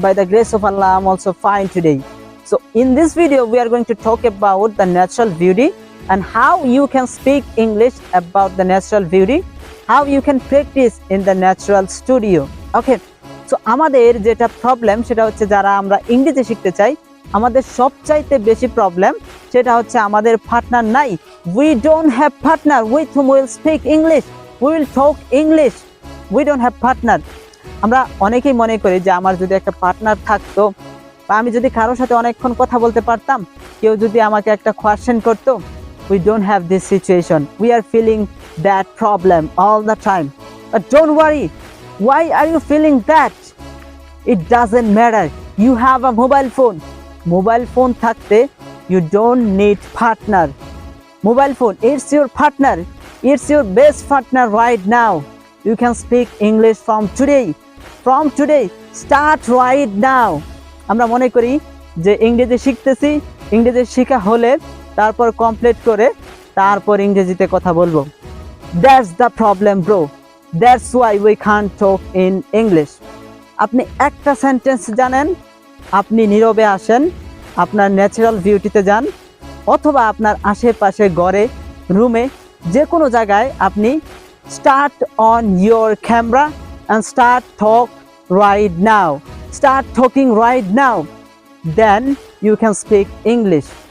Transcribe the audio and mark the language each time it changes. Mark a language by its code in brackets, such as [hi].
[en] By the grace of Allah, I'm also fine today. So in this video we are going to talk about the natural beauty and how you can speak English about the natural beauty, how you can practice in the natural studio. [bn] Okay, so আমাদের যেটা problem সেটা হচ্ছে যারা আমরা ইংরেজি শিখতে চাই আমাদের সবচাইতে বেশি প্রবলেম সেটা হচ্ছে আমাদের পার্টনার নাই। [en] We don't have partner with whom we'll speak English. We will talk English. We don't have partner. [bn] আমরা অনেকেই মনে করি যে আমার যদি একটা পার্টনার থাকতো বা আমি যদি কারোর সাথে অনেকক্ষণ কথা বলতে পারতাম, কেউ যদি আমাকে একটা কোয়েশ্চেন করতো। [en] We don't have this situation. We are feeling that problem all the time. But don't worry. Why are you feeling that? It doesn't matter. You have a mobile phone. Mobile phone থাকতে you don't need partner. Mobile phone, it's your partner. It's your best partner right now. You can speak English from today. From today, start right now. [bn] আমরা মনে করি যে ইংরেজি শিখতেছি, ইংরেজি শেখা হলে তারপর কমপ্লিট করে তারপর ইংরেজিতে কথা বলবো। [en] That's the problem, bro. That's why we can't talk in English. [bn] আপনি একটা সেন্টেন্স জানেন, আপনি নীরবে আসেন, আপনার ন্যাচারাল বিউটিতে যান, অথবা আপনার আশেপাশে ঘরে, রুমে, যে কোনো জায়গায় আপনি [en] Start on your camera and start talk right now, start talking right now, then you can speak English.